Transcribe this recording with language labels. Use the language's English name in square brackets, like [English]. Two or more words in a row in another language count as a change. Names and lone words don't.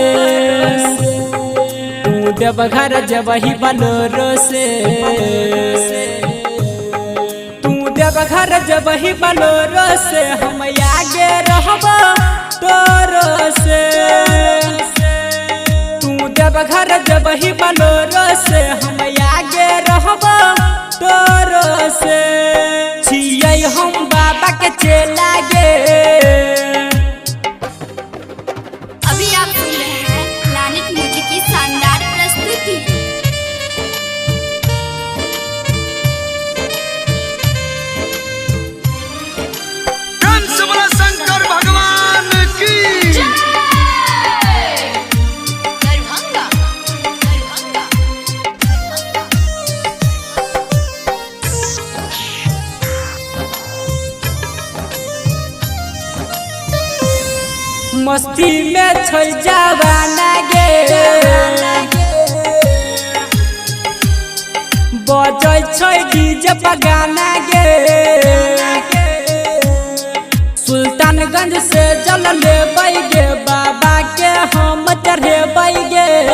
[Angika] तू देवघर जबही बलोरो से, तू देवघर जबही बलोरो से, हम आगे रहबो तोरो से। तू देवघर जबही बलोरो से, हम आगे रहबो तोरो से। छियै हम बाबा के चेला गे। [Hindi] अभी आप सुन रहे हैं प्लैनेट म्यूजिक की शानदार प्रस्तुति। शंकर भगवान की दरभंगा [Angika] मस्ती में छै जवाना गे, बजै छै डीजे पर गाना गे। सुल्तानगंज से जल लेबै गे, बाबा के हम चढ़ेबै गे।